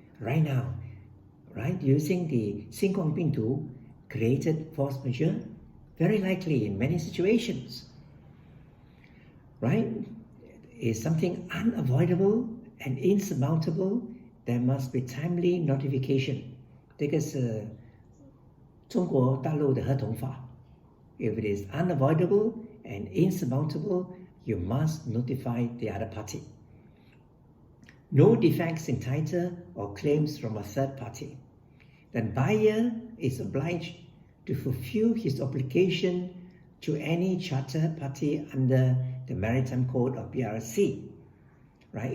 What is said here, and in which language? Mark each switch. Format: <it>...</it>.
<en>Right now, right? Using the 新冠病毒 created force majeure, very likely in many situations. Right? Is something unavoidable and insurmountable, there must be timely notification.</en> <zh>这个是中国大陆的合同法.</zh> <en>If it is unavoidable and insurmountable, you must notify the other party. No defects in title or claims from a third party. The buyer is obliged to fulfill his obligation to any charter party under the Maritime Code of PRC. Right?</en>